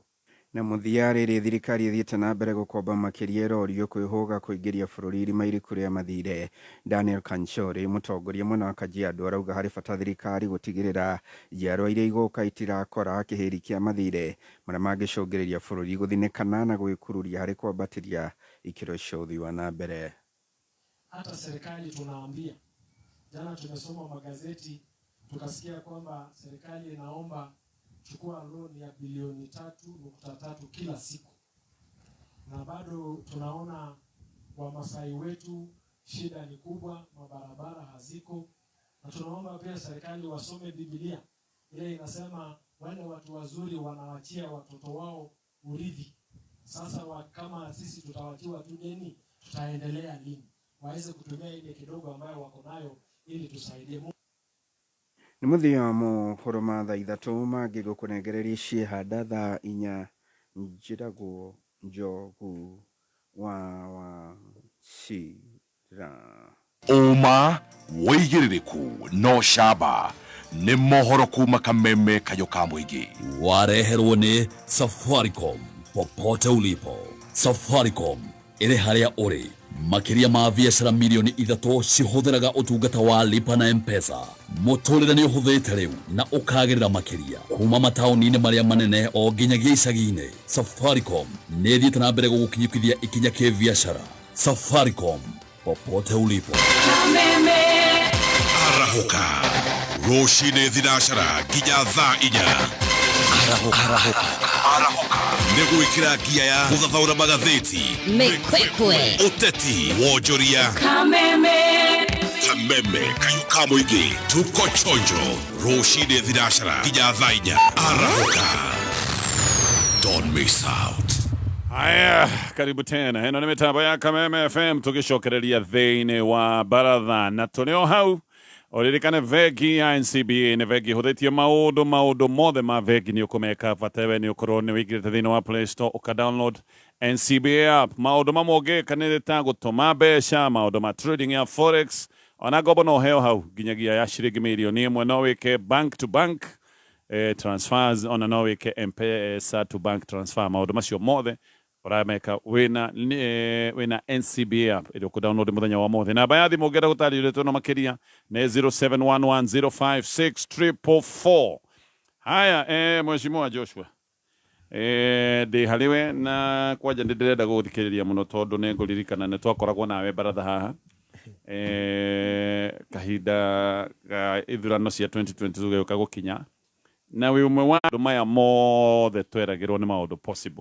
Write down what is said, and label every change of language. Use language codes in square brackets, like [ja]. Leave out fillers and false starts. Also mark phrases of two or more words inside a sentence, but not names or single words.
[ki] Na mũthia rĩrĩ thirikari ĩthiĩte na mbere gũkomba makĩria irorio kwĩhũga kũingĩria bũrũri irima iriku rĩa mathire. Daniel Kanchori mũtongoria mwena wa Kajiado arauga harĩ bata thirikari gũtigĩrĩra njiarwa iria igũka itirakora kĩhĩri kĩa mathire marĩa mangĩcũngĩrĩria bũrũri gũthinĩkana na gwĩkururia harĩ kwambatĩria ikĩro cia ũthii wa na mbere. [sw] Hata serikali tunaambia, jana tumesoma magazeti tukasikia kwamba serikali inaomba chukua loan ya bilioni 3.3 kila siku, na bado tunaona Wamasai wetu shida ni kubwa, mabarabara haziko, na tunaomba pia serikali wasome Biblia ile inasema wale watu wazuri wanawachia watoto wao urithi. Sasa kama sisi tutawachiwa tu deni, tutaendelea lini? Waweze kutumia ile kidogo ambayo wako nayo ili tusaidie. [ki] Nĩ mũthia wa mohoro ma thaa ithatũ mangĩgũkũnengereria ciĩhanda thaa 4 njĩragwo Njogu wa Cira. Uma wĩigĩrĩrĩku no camba nĩ mohoro kuma Kameme Kayũ ka Mũingĩ. Wareherwo nĩ Safaricom [sw] popote ulipo. [ki] Safaricom ĩrĩ harĩa ũrĩ. Makiria ma biashara milioni 3 cihũthĩraga ũtungata wa lipa na M-Pesa. Mũtũrĩre nĩ ũhũthĩte rĩu na ũkagĩrĩra makiria kuma mataũni-inĩ marĩa manene o nginyagia icagi-inĩ. Safaricom nĩ ĩthiĩte na mbere gũgũkinyũkithia ikinya kĩ biashara. [sw] Safaricom popote ulipo. [ki] Arahuka rũcinĩ thinacara nginya thaa 4. Arahuka nĩ gwĩkĩra ngia ya gũthathaũra magathĩti, mĩkwekwe, ũteti, wonjoria. Kameme Kayũ ka Mũingĩ, [sw] tuko chonjo [ki] rũcinĩ thinacara nginya thaa 4. Arahuka, [en] don't miss out. [sw] Haya, karibu tena. [ki] Ĩno nĩ mĩtambo ya Kameme FM tũgĩcokereria thĩinĩ wa baratha na tũrĩ o hau. Oririkane vegi ya NCBA nĩ vegi hũthĩtie maũndũ mothe ma vegi nĩ ũkũmeka batawe nĩ ũkorwo nĩ wĩigĩrĩte thĩinĩ wa Play Store ũka-download NCBA app. Maũndũ mamwe ũngĩka nĩ ta gũtũma mbeca, maũndũ ma trading ya forex, ona ngombo no heo hau nginyagia ya ciringi milioni 1 no wĩke [en] bank to bank transfers, [ki] ona no wĩke M-Pesa [en] to bank transfer. [ki] Maũndũ macio mothe ũrameka wĩna NCBA app ĩrĩa ũkũ-download mũthenya wa mothe. Namba ya thimũ ũngĩenda gũtarĩrio no makĩria nĩ 0711056444. Haya, Mheshimiwa Joshua, ndĩ harĩwe na kwanja ndĩrenda gũthikĩrĩria mũno tondũ nĩ ngũririkana nĩ twakoragwo nawe baratha haha kahinda ga ithurano cia 2022 gĩũka gũkinya, na wĩ ũmwe wa andũ maya mothe tweragĩrwo nĩ maũndũ possible.